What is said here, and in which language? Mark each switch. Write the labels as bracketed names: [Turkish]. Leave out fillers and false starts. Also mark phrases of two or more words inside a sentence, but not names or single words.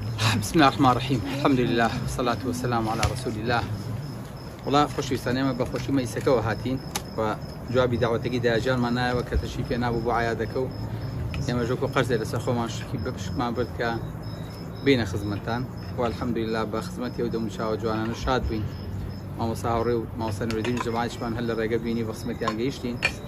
[Arabic] بسم الله الرحمن الرحيم. الحمد لله والصلاة والسلام على رسول الله. [Central Kurdish] والله خۆشویستان ئێمە بە خۆشی مەیسەکەەوە هاتین و جوابی داوەتێکی داهێنانمان نایەوە کە تەشریف پێ نابوو بۆ عایادەکە و ئێمە ژۆکۆ قەرزێ لەسەر خۆمان شکی بەپشکمان برد کە بینە خزمەتان و الحەمدولله بە خزمەتی ئەو دەموچاوە جوانانە شاد بووین. مامۆستا هاوڕێ و مامۆستا نوردین جەماعەتیشمان هەر لە ڕێگە بینی بە خزمەتیان گەیشتین.